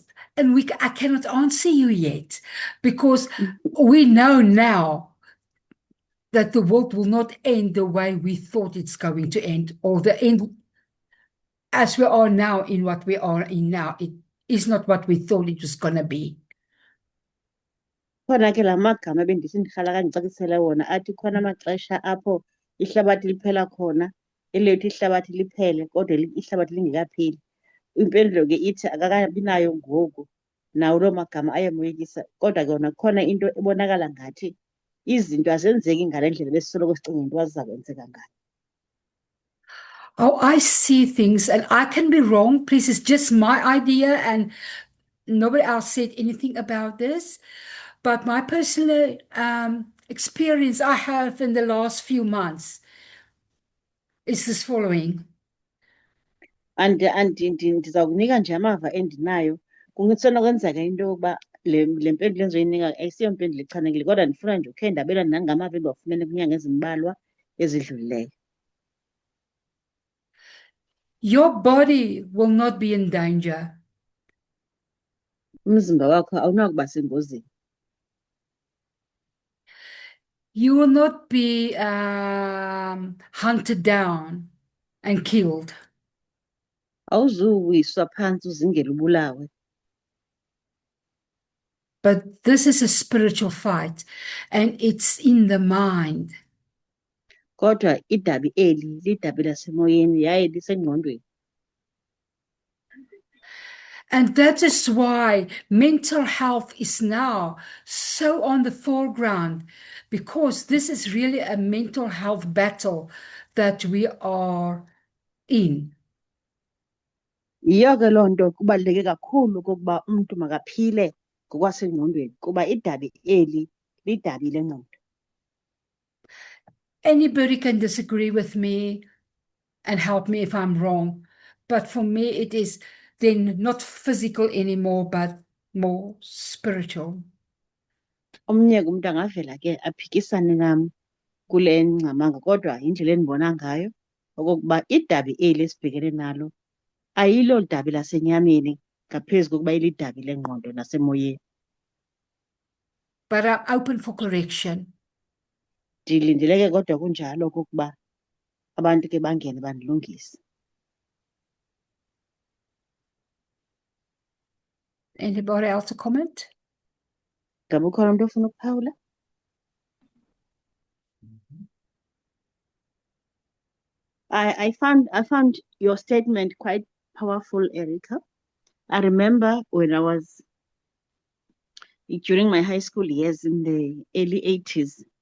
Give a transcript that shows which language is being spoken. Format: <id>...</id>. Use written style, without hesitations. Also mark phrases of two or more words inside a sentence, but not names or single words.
<en>And I cannot answer you yet because we know now that the world will not end the way we thought it's going to end, or the end as we are now in what we are in now. It is not what we thought it was going to be.</en> <xh>Khona ke la magama bendithi ndihlala kandicacisele wona athi khona amaxesha apho ihlabathi liphela khona, elethu ihlabathi liphele kodwa ihlabathi lingekapheli. Impendulo ke ithi akakabi nayo ngoku, nawo loo magama ayamoyikisa. Kodwa ke yona khona into ebonakala ngathi izinto azenzeki ngale ndlela besisoloko sicinga into zizakwenzeka ngayo.</xh> <en>Oh, I see things, and I can be wrong. Please, it's just my idea, and nobody else said anything about this. But my personal experience I have in the last few months is this following.</en> <xh>Ndiza kunika nje amava endinayo. Kusenokwenzeka into yokuba le mpendulo endizoyinika ayisiyo mpendulo echanekile, kodwa ndifuna nje ukhe ndabelane nangamava endiwafumene kwiinyanga ezimbalwa ezidlulileyo.</xh> <en>Your body will not be in danger.</en> <xh>Umzimba wakho awunakuba sengozini.</xh> <en>You will not be hunted down and killed.</en> <xh>Awuzuwiswa phantsi uzingele ubulawe.</xh> <en>But this is a spiritual fight, and it's in the mind.</en> <xh>Kodwa idabi eli lidabi lasemoyeni yaye lisengqondweni.</xh> <en>And that is why mental health is now so on the foreground, because this is really a mental health battle that we are in.</en> <xh>Yiyo ke loo nto kubaluleke kakhulu okokuba umntu makaphile ngokwasengqondweni, kuba idabi eli lidabi lengqondo.</xh> <en>Anybody can disagree with me and help me if I'm wrong, but for me it is then not physical anymore, but more spiritual.</en> <xh>Omnye ke umntu angavela ke aphikisane nam kule ngxamanga, kodwa yindlela endibona ngayo okokuba idabi eli esibhekene nalo ayilo dabi lasenyameni ngaphezu kokuba ilidabi lengqondo nasemoyeni.</xh> <en>But I'm open for correction.</en> <xh>Ndilindele ke kodwa kunjalo okokuba abantu ke bangene bandilungise.</xh> <en>Anybody else a comment?</en> <xh>Ngabe ukhona umntu ofuna ukuphawula?</xh> <en>I found your statement quite powerful, Erica. I remember when I was during my high school years in the early 80s.</en>